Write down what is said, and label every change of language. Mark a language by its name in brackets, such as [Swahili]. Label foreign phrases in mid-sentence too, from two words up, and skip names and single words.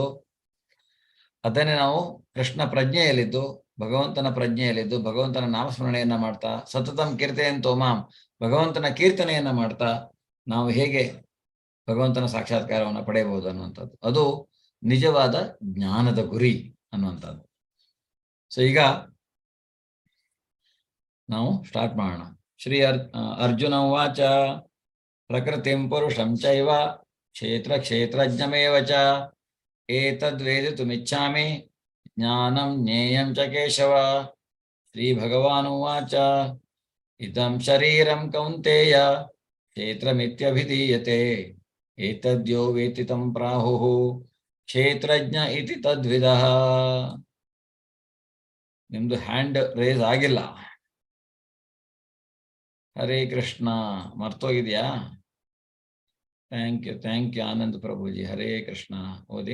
[Kannada] ಅದನ್ನೇ ನಾವು ಕೃಷ್ಣ ಪ್ರಜ್ಞೆಯಲ್ಲಿದ್ದು, ಭಗವಂತನ ಪ್ರಜ್ಞೆಯಲ್ಲಿದ್ದು, ಭಗವಂತನ ನಾಮಸ್ಮರಣೆಯನ್ನ ಮಾಡ್ತಾ, [Sanskrit] ಸತತಂ ಕೀರ್ತಯಂತೋ ಮಾಂ, [Kannada] ಭಗವಂತನ ಕೀರ್ತನೆಯನ್ನ ಮಾಡ್ತಾ ನಾವು ಹೇಗೆ ಭಗವಂತನ ಸಾಕ್ಷಾತ್ಕಾರವನ್ನು ಪಡೆಯಬಹುದು ಅನ್ನುವಂಥದ್ದು. ಅದು ನಿಜವಾದ ಜ್ಞಾನದ ಗುರಿ ಅನ್ನುವಂಥದ್ದು. ಸೊ ಈಗ ನಾವು ಸ್ಟಾರ್ಟ್ ಮಾಡೋಣ. [Sanskrit] ಶ್ರೀ ಅರ್ಜುನ ಉವಾಚ ಪ್ರಕೃತಿಂ ಪುರುಷಂ ಚೈವ ಕ್ಷೇತ್ರಜ್ಞಮೇವ ಚ ಏತದ್ವೇದಿತುಮಿಚ್ಛಾಮಿ ಜ್ಞಾನಂ ಜ್ಞೇಯಂ ಚ ಕೇಶವ. ಶ್ರೀ ಭಗವಾನುವಾಚ ಇದಂ ಶರೀರಂ ಕೌಂತೇಯ ಕ್ಷೇತ್ರಮಿತ್ಯಭಿಧೀಯತೆ ಏತದ್ಯೋ ವೇತ್ತಿ ತಂ ಪ್ರಾಹುಃ ಕ್ಷೇತ್ರಜ್ಞ ಇತಿ ತದ್ವಿದಃ. [Kannada] ನಿಮ್ದು [English] hand raise [Kannada] ಆಗಿಲ್ಲ. ಹರೇ ಕೃಷ್ಣ. ಮರ್ತೋಗಿದ್ಯಾ? [English] thank you [Kannada] ಆನಂದ್ ಪ್ರಭುಜಿ. ಹರೇ ಕೃಷ್ಣ. ಓದಿ.